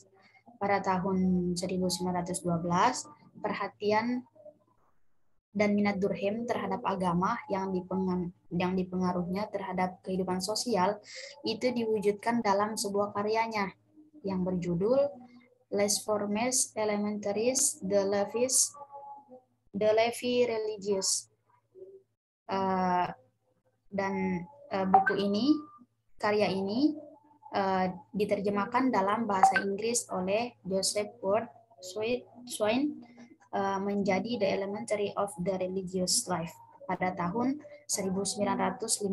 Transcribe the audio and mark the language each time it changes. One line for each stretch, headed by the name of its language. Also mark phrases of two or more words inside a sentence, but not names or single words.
Indonesian: Pada tahun 1912, perhatian dan minat Durkheim terhadap agama yang dipengaruhnya terhadap kehidupan sosial itu diwujudkan dalam sebuah karyanya yang berjudul Les Formes Élémentaires de la vie religieuse. Dan karya ini diterjemahkan dalam bahasa Inggris oleh Joseph Ward Swain menjadi The Elementary of the Religious Life pada tahun 1915.